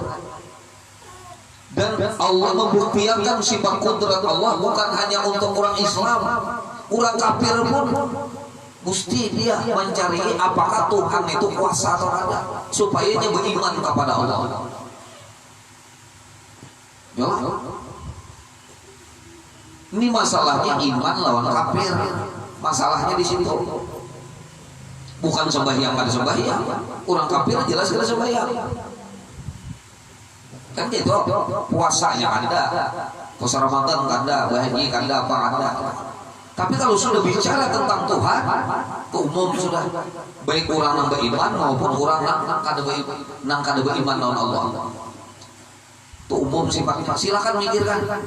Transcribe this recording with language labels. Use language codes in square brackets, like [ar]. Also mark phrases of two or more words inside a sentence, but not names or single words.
[id] Dan Allah membuktikan sifat kudrat Allah bukan hanya untuk orang Islam, orang kafir pun mesti dia mencari apakah Tuhan itu kuasa atau ada, supaya dia beriman kepada Allah. Ya. Ini masalahnya iman lawan kafir. Masalahnya di situ. Bukan sembahyang kada sembahyang. Orang kafir jelas kada sembahyang. Kan gitu. Puasanya ada, puasa Ramadan ada, haji ada, apa ada. Tapi kalau sudah bicara tentang Tuhan, itu umum sudah. Baik orang yang beriman maupun orang yang kada beriman lawan Allah. Itu umum sifatnya. Silakan mikirkan.